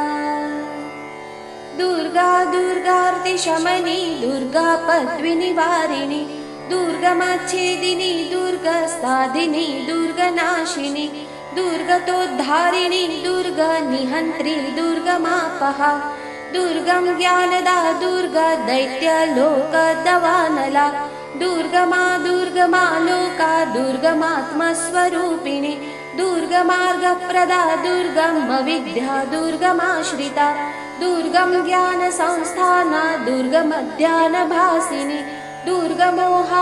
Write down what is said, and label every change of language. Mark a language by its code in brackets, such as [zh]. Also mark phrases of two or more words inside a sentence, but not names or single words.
[sa] દુર્ગા દુર્ગાર્તિ શમની, દુર્ગા પદ્વિનિવારિણી, દુર્ગમાચ્છેદિની, દુર્ગા સાધિની, દુર્ગનાશિની, દુર્ગતોદ્ધારિણી, દુર્ગા નિહંત્રી, દુર્ગમાપહા, दुर्गं ज्ञानदा दुर्गा दैत्यलोकदवानला दुर्गमा दुर्गमा लोका दुर्गमात्मस्वरूपिणी दुर्गमार्गप्रदा दुर्गमविद्या दुर्गमाश्रिता दुर्गं ज्ञानसंस्थाना दुर्गमध्यानभासिनी दुर्गमोहा